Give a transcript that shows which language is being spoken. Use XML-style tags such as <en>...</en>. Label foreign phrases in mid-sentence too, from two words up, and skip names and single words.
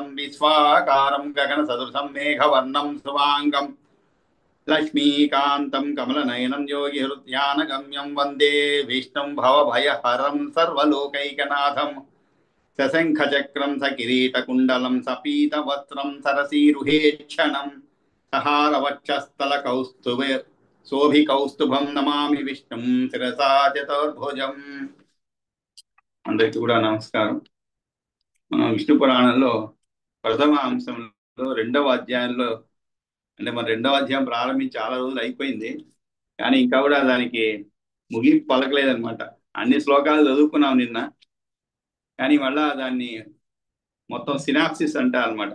<sa>विश्वाकारं गगनसदृशं मेघवर्णं शुभाङ्गम् लक्ष्मीकान्तं कमलनयनं योगिहृद्यानगम्यं वन्दे विष्णुं भवभयहरं सर्वलोकैकनाथं सशङ्खचक्रं सकिरीटकुण्डलं सपीतवस्त्रं सरसीरुहेक्षणं सहारवक्षस्थलकौस्तुभ शोभिकौस्तुभं नमामि विष्णुं शिरसा चतुर्भुजम्।</sa> <te>అందరికీ కూడా నమస్కారం. మనం విష్ణు పురాణంలో ప్రథమ అంశంలో రెండవ అధ్యాయంలో అంటే మన రెండవ అధ్యాయం ప్రారంభించి చాలా రోజులు అయిపోయింది, కానీ ఇంకా కూడా దానికి ముగింపు పలకలేదనమాట. అన్ని శ్లోకాలు చదువుకున్నాం నిన్న, కానీ మళ్ళా దాన్ని మొత్తం సినాప్సిస్ అంటారు అనమాట.</te>